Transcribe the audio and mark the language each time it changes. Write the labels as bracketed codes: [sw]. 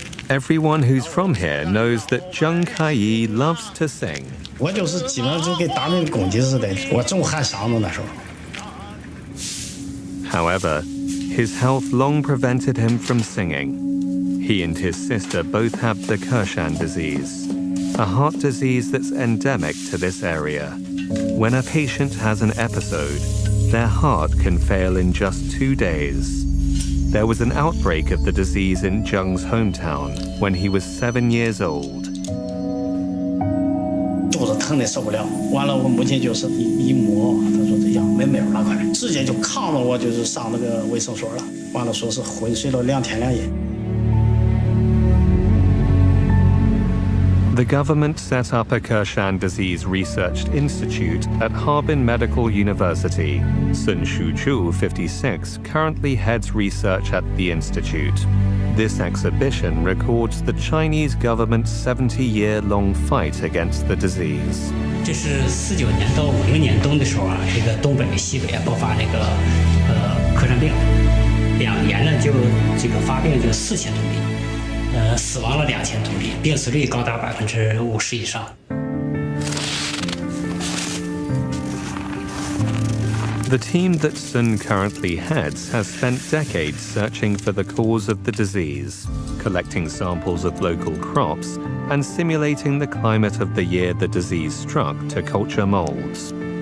[en] Everyone who's from here knows that Zheng Kaiyi loves to sing. [zh] 我就是基本上就跟打那个公鸡似的，我总喊嗓子那时候。 [en] However, his health long prevented him from singing. He and his sister both have the Kershan disease, a heart disease that's endemic to this area. When a patient has an episode, their heart can fail in just 2 days. There was an outbreak of the disease in Zheng's hometown when he was 7 years old. [zh] 肚子疼的受不了，完了我母亲就是一摸，她说这药没有了，快，直接就扛着我就是上那个卫生所了，完了说是昏睡了2天2夜。 [en] The government set up a Kershan Disease Research Institute at Harbin Medical University. Sun Shuchu, 56, currently heads research at the institute. This exhibition records the Chinese government's 70-year-long fight against the disease. [zh] 这是49年到50年冬的时候啊，这个东北、西北啊爆发那个克山病，2年呢就这个发病就4000多例，死亡了2000多例，病死率高达50%以上。 [en] The team that Sun currently heads has spent decades searching for the cause of the disease, collecting samples of local crops and simulating the climate of the year the disease struck to culture molds.